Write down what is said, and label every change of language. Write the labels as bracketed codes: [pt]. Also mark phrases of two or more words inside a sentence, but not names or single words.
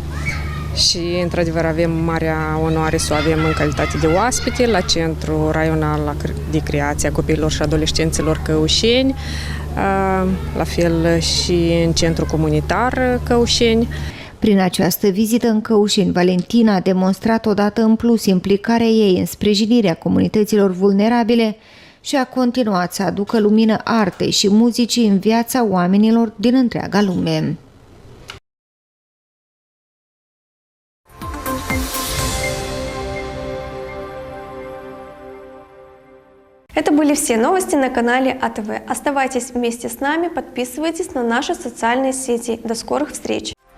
[ro] Și, într-adevăr, avem marea onoare să o avem în calitate de oaspete la Centrul Raional de Creație a Copiilor și Adolescenților Căușeni, la fel și în Centrul Comunitar Căușeni. Prin această vizită în Căușeni, Valentina a demonstrat odată în plus implicarea ei în sprijinirea comunităților vulnerabile și a continuat să aducă lumină artei și muzicii în viața oamenilor din întreaga lume. [ru] Это были все новости на канале АТВ. Оставайтесь вместе с нами, подписывайтесь на наши социальные сети. До скорых встреч!